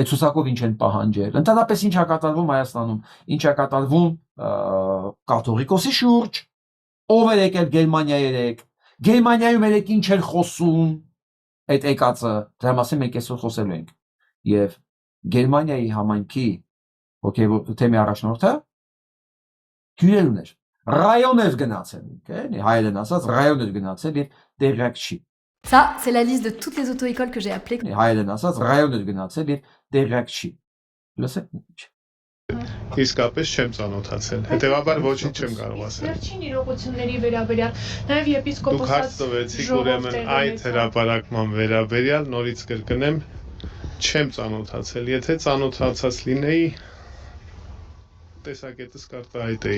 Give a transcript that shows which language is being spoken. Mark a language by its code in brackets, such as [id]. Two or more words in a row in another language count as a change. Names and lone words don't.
[hy] ցուցակով ինչ են պահանջել։ Ընդհանրապես ինչ է կատարվում Հայաստանում, ինչ է կատարվում կաթողիկոսի շուրջ, ով էր եկել Գերմանիա երեք, Գերմանիայում երեք ինչ էր խոսում այդ եկածը, դրա մասին մենք այսօր խոսելու ենք։ Եվ Գերմանիայի համայնքի թեմի առաջնորդը հյուրեր ուներ, ռայոն էր գնացել, հայերեն ասած ռայոն էր գնացել եւ տեղյակ չի։ [fr] Ça, c'est la liste de toutes les auto-écoles que j'ai appelées. [hy] Հայերեն ասած ռայոն էր գնացել եւ տեղյակ չի։ Լսեք։ Իսկապես չեմ ծանոթացել։ Հետևաբար ոչինչ չեմ կարող ասել։ Վերջին իրողությունների վերաբերյալ, նաեւ եպիսկոպոսած Դուք հարց տվեցիք, ուրեմն այդ հրապարակման վերաբերյալ նորից կրկնեմ, չեմ ծանոթացել։ Եթե ծանոթացած լինեի, տեսակետս կարտահայտեի։